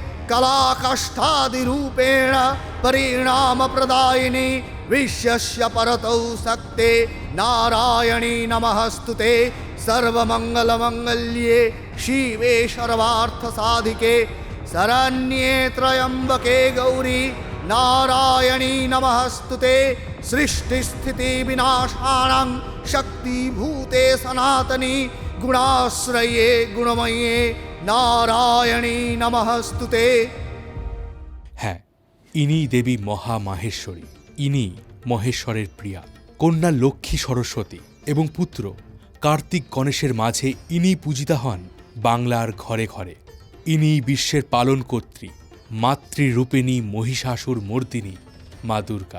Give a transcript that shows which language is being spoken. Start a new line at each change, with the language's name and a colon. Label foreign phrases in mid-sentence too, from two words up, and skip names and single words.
Sanskrit: कलाकष्टादिरूपेण परिणामप्रदायिनी विश्वस्य परतौ शक्ते नारायणी नमस्तुते सर्वमङ्गलमङ्गल्ये शिवे सर्वार्थसाधिके शरण्ये त्र्यम्बके गौरी नारायणी नमस्तुते सृष्टिस्थितिविनाशानां शक्तिभूते सनातनी गुणाश्रये गुणमये नारायणी नमस्तुते।
Bangla: হ্যাঁ, ইনিই দেবী মহামাহেশ্বরী। ইনি মহেশ্বরের প্রিয়া, কন্যা লক্ষ্মী সরস্বতী এবং পুত্র কার্তিক গণেশের মাঝে ইনি পূজিতা হন বাংলার ঘরে ঘরে। ইনি বিশ্বের পালনকর্ত্রী, মাতৃরূপিণী মহিষাসুর মর্দিনী মা দুর্গা।